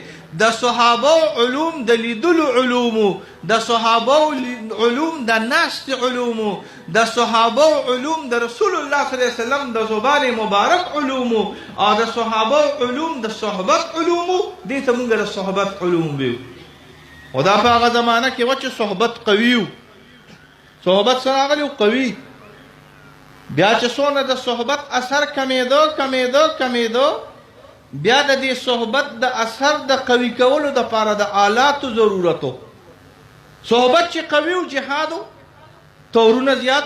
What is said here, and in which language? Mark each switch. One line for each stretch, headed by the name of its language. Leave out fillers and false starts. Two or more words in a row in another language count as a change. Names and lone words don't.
Pashto: د صحابه علوم د لیدلو علوم، د صحابه علوم د ناست علوم، د صحابه علوم د رسول الله
Arabic: صلی الله علیه وسلم
Pashto: د زبان مبارک علوم، او د صحابه علوم د صحبت علوم. دې ته موږ د صحبت علوم ویو. او دا په هغه زمانه کې و چې صحبت قوي و، صحبت سره راغلی قوي. بیا چې څونه د صحبت اثر کمیدو، بیا د دې صحبت د اثر د قوي کولو دپاره د آلاتو ضرورتو. صحبت چې قوي و، جهادو تورونه زیاتو.